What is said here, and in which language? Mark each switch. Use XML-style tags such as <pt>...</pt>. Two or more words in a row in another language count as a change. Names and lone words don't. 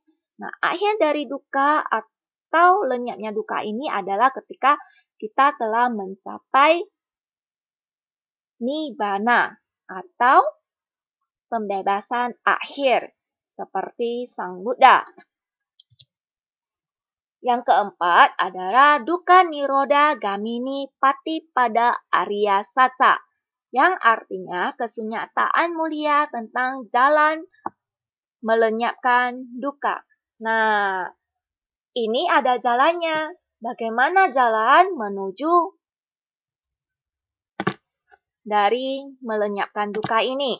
<id>Nah, akhir dari duka atau lenyapnya duka ini adalah ketika kita telah mencapai nibbana atau pembebasan akhir seperti Sang Buddha. Yang keempat adalah</id> <pi>dukkha nirodha gamini patipada Arya Satsa,</pi> <id>yang artinya kesunyataan mulia tentang jalan melenyapkan duka. Nah, ini ada jalannya. Bagaimana jalan menuju dari melenyapkan duka ini?</id>